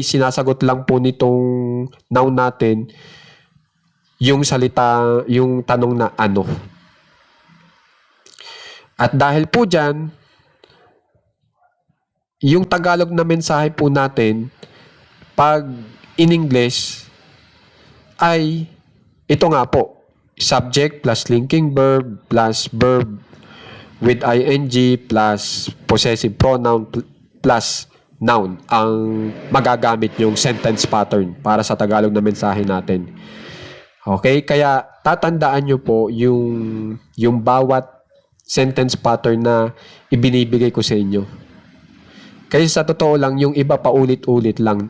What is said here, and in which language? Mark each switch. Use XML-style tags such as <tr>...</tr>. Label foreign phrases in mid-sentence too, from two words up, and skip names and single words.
<tl>Sinasagot lang po nitong noun natin yung salita, yung tanong na ano. At dahil po dyan, yung Tagalog na mensahe po natin, pag in English, ay ito nga po,</tl> <en>subject plus linking verb plus verb with ing plus possessive pronoun plus noun</en> <tl>ang magagamit yung</tl> <en>sentence pattern</en> <tl>para sa Tagalog na mensahe natin. Okay? Kaya tatandaan nyo po yung bawat</tl> <en>sentence pattern</en> <tl>na ibinibigay ko sa inyo. Kasi sa totoo lang, yung iba paulit-ulit lang.</tl>